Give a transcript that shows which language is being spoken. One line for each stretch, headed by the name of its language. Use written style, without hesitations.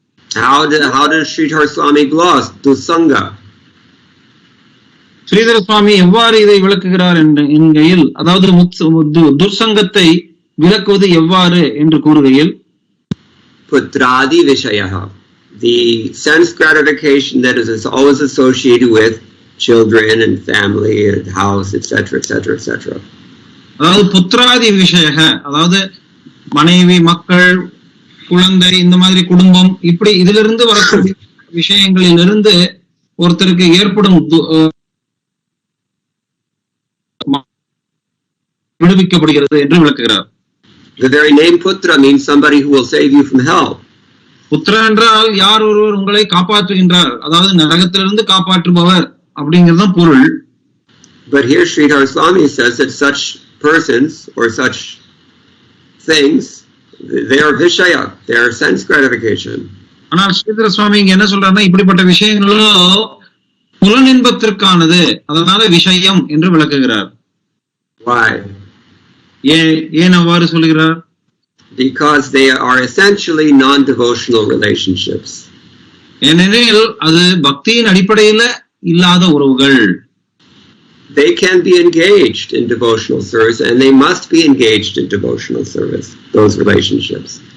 English: How does Sridhar Swami gloss Dusanga?
Tamil: Sridhara சுவாமி எவ்வாறு இதை விளக்குகிறார் என்கையில், அதாவது துர்சங்கத்தை விளக்குவது எவ்வாறு என்று கூறுகையில்,
English: Putradi Vishayaha, the sense gratification that is always associated with children and family and house, etc., etc., etc.
Tamil: அதாவது புத்திராதி விஷய, அதாவது மனைவி, மக்கள், குழந்தை, இந்த மாதிரி குடும்பம், இப்படி இதிலிருந்து வரக்கூடிய விஷயங்களிலிருந்து ஒருத்தருக்கு ஏற்படும் விடுவிக்கப்படுகிறது என்று விளக்குகிறார்.
English: The very name Putra means somebody who will save you from hell.
Tamil: புத்திர என்றால் யார் ஒருவர் உங்களை காப்பாற்றுகின்றார், அதாவது நரகத்திலிருந்து காப்பாற்றுபவர் அப்படிங்கிறதுதான் பொருள்.
English: But here Sridhar Swami says that such persons or such things, they are Vishaya, they are sense gratification.
Tamil: ஆனால் ஸ்ரீதர சுவாமி இங்க என்ன சொல்றாருன்னா, இப்படிப்பட்ட விஷயங்களோ புலனின்பத்திற்கானது, அதனால விஷயம் என்று விளக்குகிறார்.
English: Why?
Tamil: ஏன் அவ்வாறு சொல்கிறார்?
English: Because they are essentially non-devotional relationships.
Tamil: ஏனெனில் அது பக்தியின் அடிப்படையில இல்லாத உறவுகள்.
English: They can be engaged in devotional service and they must be engaged in devotional service, those relationships.